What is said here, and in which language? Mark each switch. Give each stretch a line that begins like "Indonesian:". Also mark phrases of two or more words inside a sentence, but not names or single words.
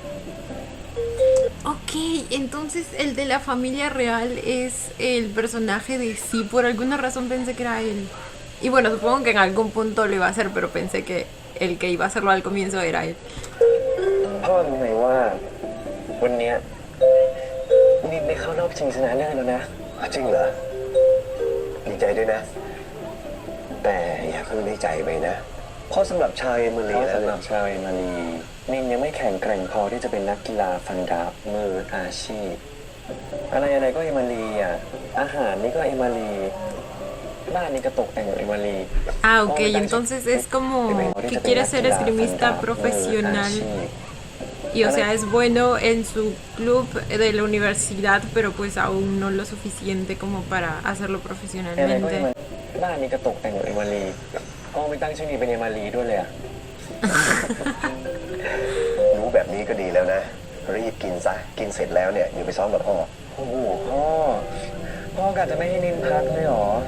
Spanish: Ok, entonces el de la familia real es el personaje de sí. Por alguna razón pensé que era él. Y bueno, supongo que en algún punto lo iba a hacer, pero pensé que el que iba a hacerlo al comienzo era él.
Thai: พ่อรู้ไหมว่าวันเนี้ยนินได้เข้ารอบชิงชนะเลิศแล้วนะจริงเหรอดีใจด้วยนะ แต่อย่าเพิ่งได้ใจไปนะเพราะสำหรับชาวเอมิลีแล้วนินยังไม่แข็งแกร่งพอที่จะเป็นนักกีฬาฟันดาบมืออาชีพอะไรก็เอมิลีอ่ะอาหารนี่ก็เอมิลีบ้านนี่ก็ตกแต่งเอมิลี
Spanish: Ah, ok, entonces es como que quiere ser esgrimista profesional. Y o sea, es bueno en su club de la universidad, pero pues aún no lo suficiente como para hacerlo
Thai: อะไรก็เอ
Spanish: profesionalmente.
Thai: มิบ้านนี่ก็ตกแต่งเอมิลีก็ไม่ตั้งชื่อนี้เป็นเอมิลีด้วยเลยอ่ะ รู้แบบนี้ก็ดีแล้วนะรีบกินซะกินเสร็จแล้วเนี่ยอยู่ไปซ้อมกับพ่อโอ้โหพ่อกะจะไม่ให้นินพักเลยเหรอ